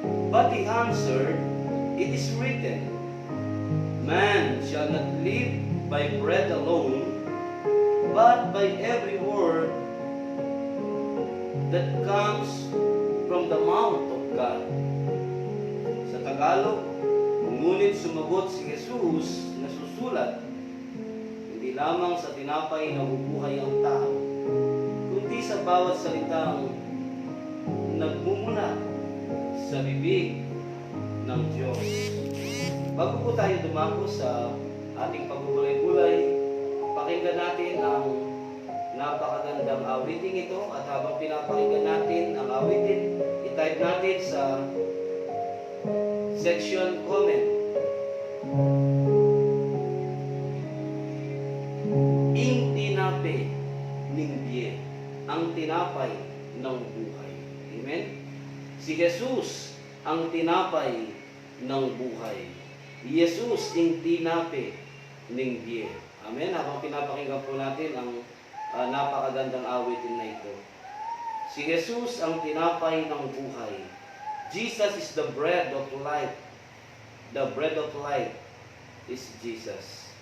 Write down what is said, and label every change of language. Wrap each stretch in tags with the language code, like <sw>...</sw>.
<en>But he answered, it is written, man shall not live by bread alone, but by every word that comes from the mouth of God.</en> <tl>Sa Tagalog, ngunit sumagot si Jesus na susulat, hindi lamang sa tinapay na bubuhay ang tao, kundi sa bawat salitang nagmumula sa bibig ng Diyos. Bago po tayo dumako sa ating pagbubulay-bulay, pakinggan natin ang napakagandang awiting ito, at habang pinapakinggan natin ang awitin, i-type natin sa section comment.</tl> <pam>Ing tinape ning die,</pam> <tl>ang tinapay ng buhay. Amen? Si Jesus ang tinapay ng buhay.</tl> <pam>Jesus ing tinape ning die. Amen?</pam> <tl>Habang pinapakinggan po natin ang napakagandang awitin na ito. Si Jesus ang tinapay ng buhay.</tl> <en>Jesus is the bread of life. The bread of life is Jesus.</en>